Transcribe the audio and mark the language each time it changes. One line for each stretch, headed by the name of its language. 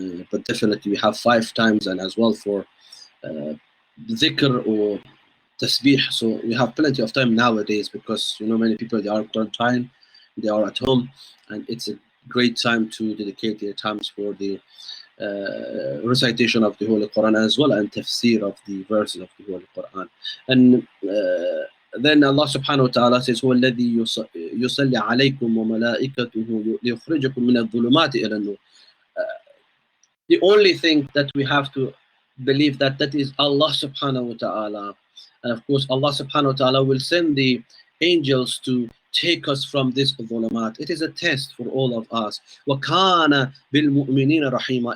English: But definitely we have 5 times, and as well for dhikr or tasbih. So we have plenty of time nowadays, because many people, they are quarantined, they are at home, and it's a great time to dedicate their times for the recitation of the Holy Quran, as well, and tafsir of the verses of the Holy Quran. And then Allah subhanahu wa ta'ala says,
Arabic: هو الذي يصلي عليكم وملائكته ليخرجكم من الظلمات إلى النور.
English: The only thing that we have to believe that is Allah subhanahu wa ta'ala. And of course Allah subhanahu wa ta'ala will send the angels to take us from this dhulumat. It is a test for all of us.
Arabic: وَكَانَ بِالْمُؤْمِنِينَ رَحِيمًا.